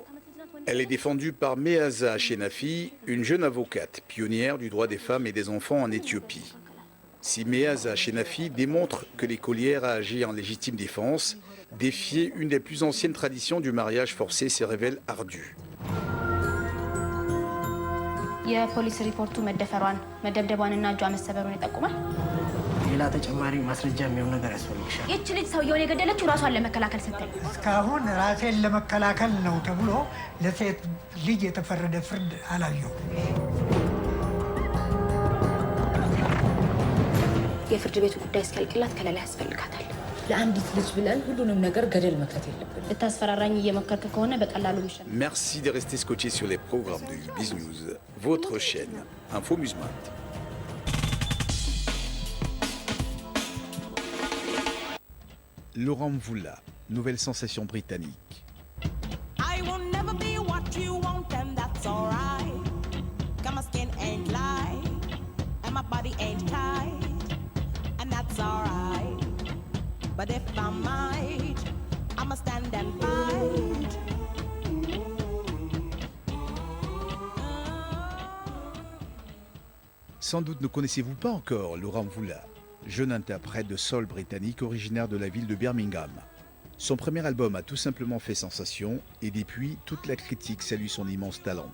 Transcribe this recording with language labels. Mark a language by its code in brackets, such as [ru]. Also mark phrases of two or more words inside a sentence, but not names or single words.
[fr] Elle est défendue par Meaza Shenafi, une jeune avocate, pionnière du droit des femmes et des enfants en Éthiopie. Si Meaza Shenafi démontre que l'écolière a agi en légitime défense, défier une des plus anciennes traditions du mariage forcé se révèle ardu. [am] የፖሊስ ሪፖርቱ መደብደቧንና እጇ መሰበሩን ይጠቁማል። ሌላ ተጨማሪ ማስረጃ የሚሆን ነገር ያስፈልግሻል። ይህች ልጅ ሰውየውን የገደለችው ራሷን ለመከላከል ስትል እስካሁን ራሴን ለመከላከል ነው ተብሎ ለሴት ልጅ የተፈረደ ፍርድ አላየሁም። የፍርድ ቤቱ ጉዳይ እስኪያልቅላት ከለላ ያስፈልጋታል። ለአንዲት ልጅ ብለን ሁሉንም ነገር ገደል መክተት የለብን። ልታስፈራራኝ እየሞከርክ ከሆነ በቀላሉ ምሽል። [fr] Merci de rester scotché sur les programmes de Biz News, votre chaîne Info Musement. Laurent Mvula, nouvelle sensation britannique. [en] I will never be what you want and that's alright. Cause my skin ain't light and my body ain't tight and that's alright. But if I might, I'ma stand and fight. [fr] Sans doute ne connaissez-vous pas encore Laurent Mvula, jeune interprète de soul britannique originaire de la ville de Birmingham. Son premier album a tout simplement fait sensation et depuis, toute la critique salue son immense talent.